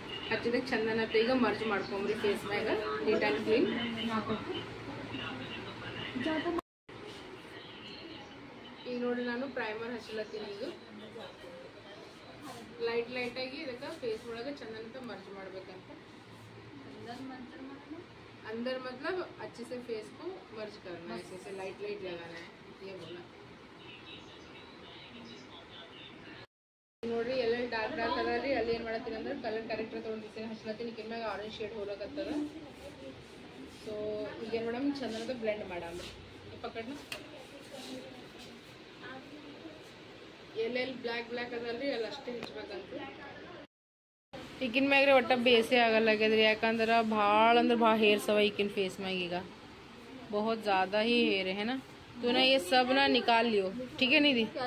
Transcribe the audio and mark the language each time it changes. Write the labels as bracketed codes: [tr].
[kn] ಹಚ್ಚಿದಕ್ಕೆ ಚಂದನತ್ತೆ ಈಗ merge ಮಾಡ್ಕೊಂಬ್ರಿ face ಮ್ಯಾಗ neat and clean. ಈಗ ನೋಡ್ರಿ ನಾನು ಪ್ರೈಮರ್ ಹಚ್ಚಲತ್ತೀನಿ. ಈಗ ಲೈಟಾಗಿ ಇದಕ್ಕೆ ಫೇಸ್ ಒಳಗೆ ಚಂದನತ್ತೆ ಮರ್ಜ್ ಮಾಡ್ಬೇಕಂತ. [hi] अंदर मतलब अच्छे से फेस को मर्ज करना है, ऐसे से लाइट लगाना है, ये बोला। [kn] ನೋಡ್ರಿ ಎಲ್ಲೆಲ್ಲಿ ಡಾರ್ಕ್ ಅದ ರೀ, ಅಲ್ಲಿ ಏನು ಮಾಡತ್ತೀನಿ ಅಂದ್ರೆ ಕಲರ್ ಕರೆಕ್ಟರ್ ತೊಗೊಂಡಿರ್ತೀನಿ, ಹಚ್ಲತ್ತೀನಿ. ಕಿನ್ ಮ್ಯಾಗ ಆರೆಂಜ್ ಶೇಡ್ ಹೋಗಕತ್ತದ. ಸೊ ಈಗ ಏನು ಮಾಡಮ್, ಚಂದನದ ಬ್ಲೆಂಡ್ ಮಾಡಾಮ್ರಿ. ಪಕ್ಕಡ್ನ ಎಲ್ಲೆಲ್ಲಿ ಬ್ಲ್ಯಾಕ್ ಅದಲ್ರಿ ಅಲ್ಲಿ ಅಷ್ಟೇ ಹಚ್ಬೇಕಂತ. ಈಗಿನ ಮ್ಯಾಗ್ರೆ ಒಟ್ಟ ಬೇಸೇ ಆಗಲ್ಲಾಗ್ಯದ್ರಿ, ಯಾಕಂದ್ರೆ ಭಾಳ ಅಂದ್ರೆ ಭಾಳ ಹೇರ್ಸ್ ಅವ ಈಗಿನ ಫೇಸ್ ಮ್ಯಾಗ. ಈಗ [hi] बहुत ज़्यादा ही हेयर है ना, तो ना ये सब ना निकाल लियो, ठीक है निधि?